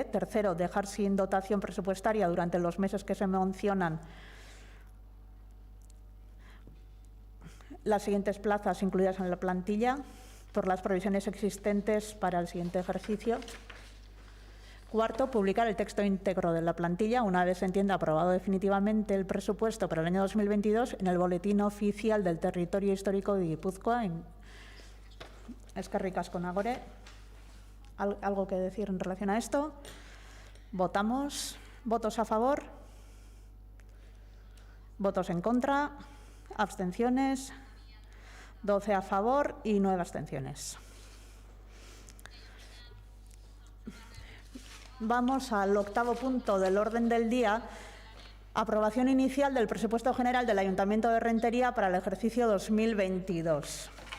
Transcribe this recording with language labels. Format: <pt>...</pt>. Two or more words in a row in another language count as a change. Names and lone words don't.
<es>Tercero, dejar sin dotación presupuestaria durante los meses que se mencionan las siguientes plazas incluidas en la plantilla por las provisiones existentes para el siguiente ejercicio. Cuarto, publicar el texto íntegro de la plantilla, una vez se entienda aprobado definitivamente el presupuesto para el año 2022, en el Boletín Oficial del Territorio Histórico de Guipúzcoa.</es> <eu>Eskerrik asko, Nagore.</eu> <es>¿Algo que decir en relación a esto? Votamos. ¿Votos a favor? ¿Votos en contra? ¿Abstenciones? 12 a favor y 9 abstenciones. Vamos al octavo punto del orden del día: aprobación inicial del presupuesto general del Ayuntamiento de Rentería para el ejercicio 2022.</es>